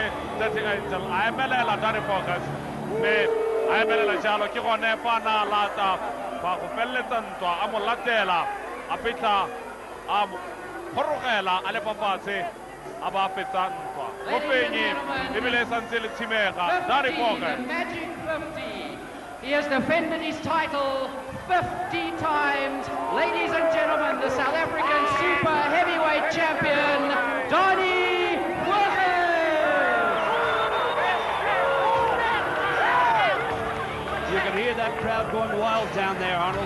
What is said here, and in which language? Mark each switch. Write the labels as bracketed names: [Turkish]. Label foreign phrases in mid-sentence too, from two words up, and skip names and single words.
[Tswana] Dirty Angel a emelela Danie Voges mme a emelela jalo ke gone fa na lata ba go feleletsa ntwa a mo latela a fitlha a kgorogela a le fa fatshe a ba fetsa ntwa mofenyi ebile e santse le tshimega Danie Voges. [English] The Magic 50. He has defended his title 50 times. Ladies and gentlemen, the South African super heavyweight champion, Danie Voges. You can hear that crowd going wild down there, Arnold.